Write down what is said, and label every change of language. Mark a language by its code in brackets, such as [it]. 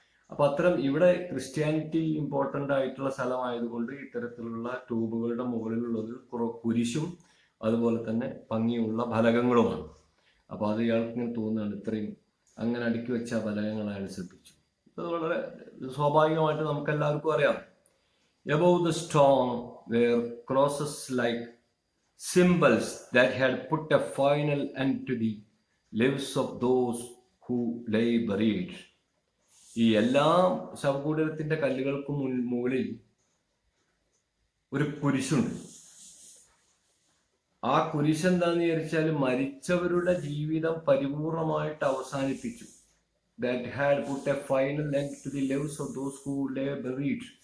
[ml] അപ്പൊ അത്തരം ഇവിടെ ക്രിസ്ത്യാനിറ്റി ഇമ്പോർട്ടൻ്റ് ആയിട്ടുള്ള സ്ഥലമായതുകൊണ്ട് ഇത്തരത്തിലുള്ള ട്യൂബുകളുടെ മുകളിലുള്ളത് കുരിശും അതുപോലെ തന്നെ ഭംഗിയുള്ള ഫലകങ്ങളുമാണ്. അപ്പൊ അത് ഇയാൾക്ക് ഇങ്ങനെ തോന്നുകയാണ്, ഇത്രയും അങ്ങനെ അടുക്കി വെച്ച ഫലകങ്ങൾ അയാൾ ശ്രദ്ധിച്ചു. ഇത് വളരെ സ്വാഭാവികമായിട്ട് നമുക്ക് എല്ലാവർക്കും അറിയാം. [en] Above the stone were crosses like symbols that had put a final end to the lives of those who lay buried. [ml] ഈ എല്ലാ ശവകുടീരത്തിന്റെ കല്ലുകൾക്കും മുകളിൽ ഒരു കുരിശുണ്ട്. ആ കുരിശ് എന്താന്ന് വിചാരിച്ചാൽ മരിച്ചവരുടെ ജീവിതം പരിപൂർണമായിട്ട് അവസാനിപ്പിച്ചു. [en] That had put a final end to the lives of those who lay buried.